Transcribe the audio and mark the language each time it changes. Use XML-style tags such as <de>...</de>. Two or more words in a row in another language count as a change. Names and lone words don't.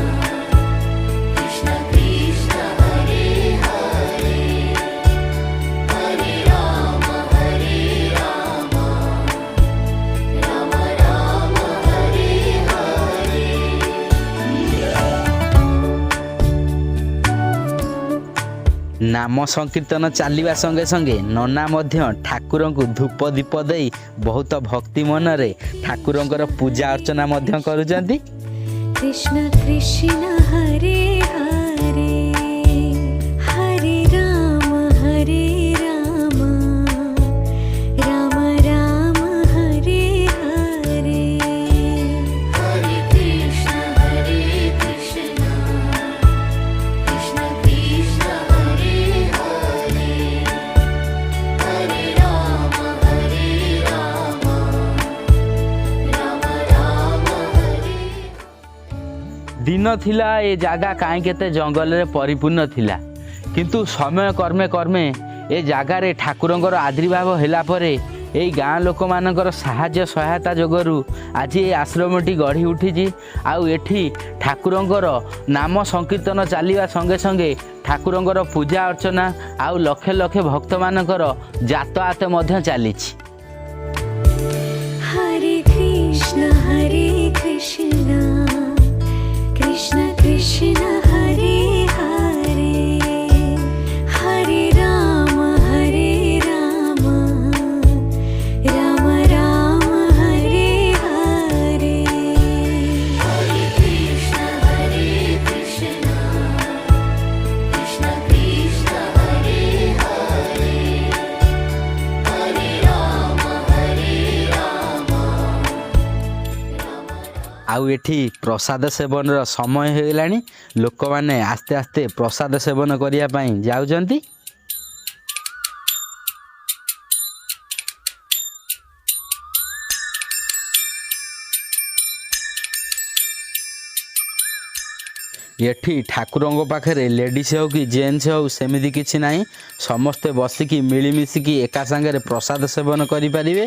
<sa>कृष्ण हरे हरे हरे राम राम राम हरे हरे।</sa> <or>ନାମ ସଂକୀର୍ତ୍ତନ ଚାଲିବା ସଙ୍ଗେ ସଙ୍ଗେ ନାନା ମଧ୍ୟ ଠାକୁରଙ୍କୁ ଧୂପ ଦୀପ ଦେଇ ବହୁତ ଭକ୍ତି ମନରେ ଠାକୁରଙ୍କର ପୂଜା ଅର୍ଚ୍ଚନା ମଧ୍ୟ କରୁଛନ୍ତି।</or> <sa>कृष्ण कृष्ण हरे हरे हरे राम राम राम हरे हरे हरे कृष्ण कृष्ण कृष्ण कृष्ण हरे हरे हरे राम राम राम हरे।</sa> <or>ଦିନ ଥିଲା ଏ ଜାଗା କାହିଁ କେତେ ଜଙ୍ଗଲ ରେ ପରିପୂର୍ଣ୍ଣ ଥିଲା କିନ୍ତୁ ସମୟ କ୍ରମେ କ୍ରମେ ଏ ଜାଗାରେ ଠାକୁରଙ୍କର ଆବିର୍ଭାବ ହେଲା ପରେ ଏହି ଗାଁ ଲୋକ ମାନଙ୍କର ସାହାଯ୍ୟ ସହାୟତା ଯୋଗରୁ ଆଜି ଏ ଆଶ୍ରମଟି ଗଢ଼ି ଉଠିଛି। ଆଉ ଏଠି ଠାକୁରଙ୍କର ନାମ ସଂକୀର୍ତ୍ତନ ଚାଲିବା ସଙ୍ଗେ ସଙ୍ଗେ ଠାକୁରଙ୍କର ପୂଜା ଅର୍ଚ୍ଚନା ଆଉ ଲକ୍ଷେ ଲକ୍ଷେ ଭକ୍ତ ମାନଙ୍କର ଯାତାୟାତ ମଧ୍ୟ ଚାଲିଛି।</or> <sa>हरे कृष्ण कृष्ण कृष्ण हरे हरे हरे राम राम राम हरे हरे हरे कृष्ण कृष्ण कृष्ण कृष्ण हरे हरे हरे राम</sa> <or>ଆଉ ଏଠି ପ୍ରସାଦ ସେବନ ସମୟ ହୋ ଗଲାଣି ଲୋକ ମାନେ ଆସ୍ତେ ଆସ୍ତେ ପ୍ରସାଦ ସେବନ କରିବା ପାଇଁ ଯାଉଛନ୍ତି। ଏଠି ଠାକୁରଙ୍କ ପାଖରେ ଲେଡିଜ ହେଉ କି ଜେଣ୍ଟସ ହେଉ ସେମିତି କିଛି ନାହିଁ, ସମସ୍ତେ ବସିକି ମିଳିମିଶିକି ଏକା ସଙ୍ଗେ ପ୍ରସାଦ ସେବନ କରନ୍ତି।</or>